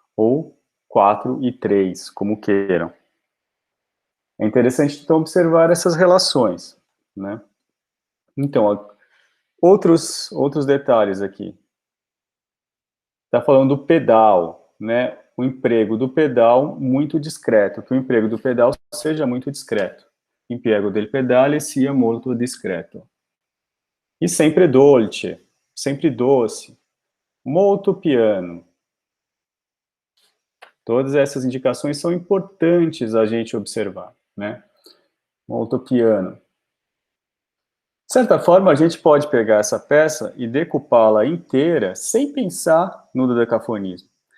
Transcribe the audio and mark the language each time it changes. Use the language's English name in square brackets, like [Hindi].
[Portuguese] Ou 4 e 3, como queiram. É interessante, então, observar essas relações, né? Então, outros detalhes aqui. Está falando do pedal, né? O emprego do pedal muito discreto, que o emprego do pedal seja muito discreto. [Italian] Impiego del pedale sia molto discreto. E sempre dolce, [Portuguese] sempre doce. [Italian] Molto piano. [Portuguese] Todas essas indicações são importantes a gente observar, né? [Italian] Molto piano. [Portuguese] De certa forma, a gente pode pegar essa peça e decupá-la inteira sem pensar no dodecafonismo.